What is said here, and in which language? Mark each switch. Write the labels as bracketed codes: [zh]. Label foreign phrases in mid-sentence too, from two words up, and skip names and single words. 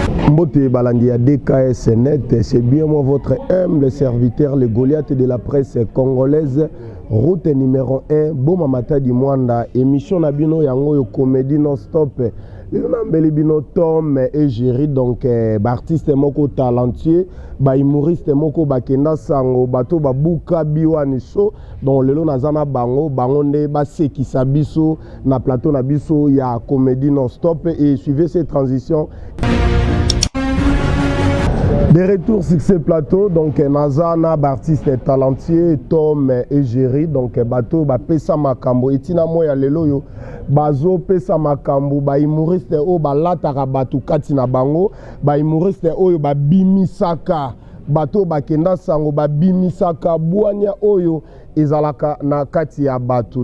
[ln] Mbote balandi ya D K S Net, [fr] c'est bien moi votre humble serviteur, le Goliath de la presse congolaise, route numéro un, Boma Matadi Mwanda, [ln] émission na bino yango yo [fr] comédie non-stop. [ln] Lelo na mbeli bino Tom et Jerry, donc, eh, ba artiste moko talentueux, ba humoriste moko bakenda sango, bato babuka biwani show. Donc lelo naza na bango, bango nde basekisa biso na plateau na biso ya [fr] comédie non-stop. Et suivez ces transitions. De retour sur ce plateau, donc, eh, [ln] naza na ba [fr] artiste talentueux, [ln] Tom et Jerry, donc, eh, bato bapesa makambo. Etina moya lelo yo, bazo pesa makambo, ba humoriste oyo balataka bato kati na bango, ba humoriste oyo babimisaka, bato bakenda sango, babimisaka bwania oyo ezalaka na kati ya bato.